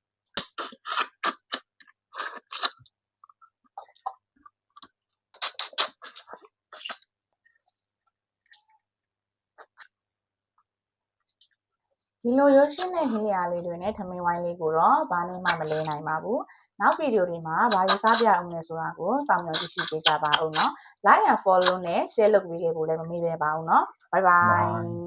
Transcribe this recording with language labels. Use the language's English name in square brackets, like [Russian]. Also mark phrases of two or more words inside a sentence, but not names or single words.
[Burmese] ဒီလိုရိုးရှင်းတဲ့ဟင်းရလေးတွေနဲ့ထမင်းဝိုင်းလေးကိုတော့ဘာနဲ့မှမလဲနိုင်ပါဘူးနောက်ဗီဒီယိုတွေမှာဘာရေးစားပြအောင်လဲဆိုတာကိုစောင့်မျှော်ကြည့်ရှုပေးကြပါဦးနော် [English] like and follow [Burmese] နဲ့ share လုပ်ပေးခဲ့ဖို့လည်းမမေ့ပါဘူးနော် [English] bye bye